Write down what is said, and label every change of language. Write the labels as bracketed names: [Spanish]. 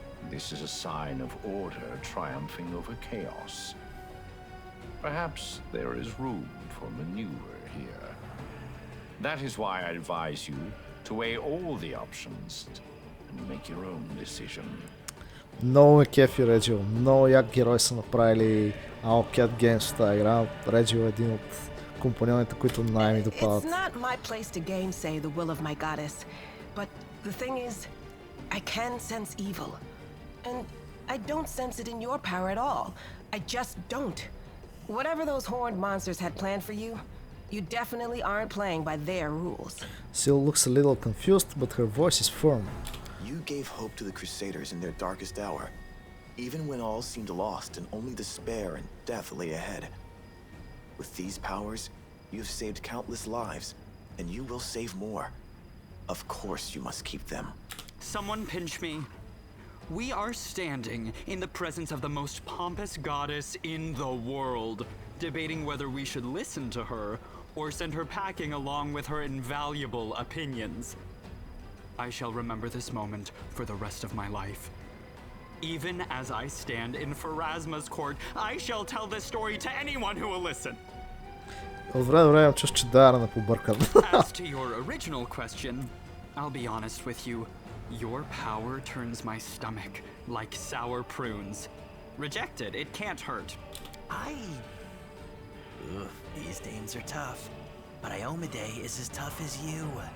[English] This is a sign of order triumphing over chaos. Perhaps there is room for maneuver here. That is why I advise you to weigh all the options and make your own decision. [Bulgarian] Много ме кефи Реджио. Много як герой са направили All Cat Games в тази игра. Реджио е един от компаньоните, които най-ми допадат. [English] It's not my place to gainsay the will of my goddess, but the thing is, I can sense evil. And I don't sense it in your power at all. I just don't. Whatever those horned monsters had planned for you, you definitely aren't playing by their rules. Sil looks a little confused, but her voice is firm. You gave hope to the Crusaders in their darkest hour, even when all seemed lost and only despair and death lay ahead. With these powers, you have saved countless lives, and you will save more. Of course you must keep them. Someone pinch me. We are standing in the presence of the most pompous goddess in the world, debating whether we should listen to her or send her packing along with her invaluable opinions. I shall remember this moment for the rest of my life. Even as I stand in Pharasma's court, I shall tell this story to anyone who will listen. [Bulgarian] От време на време чуш, че дара на побъркан. [English] As to your original question, I'll be honest with you. Your power turns my stomach like sour prunes. Reject it, it can't hurt. These dames are tough, but Iomade is as tough as you.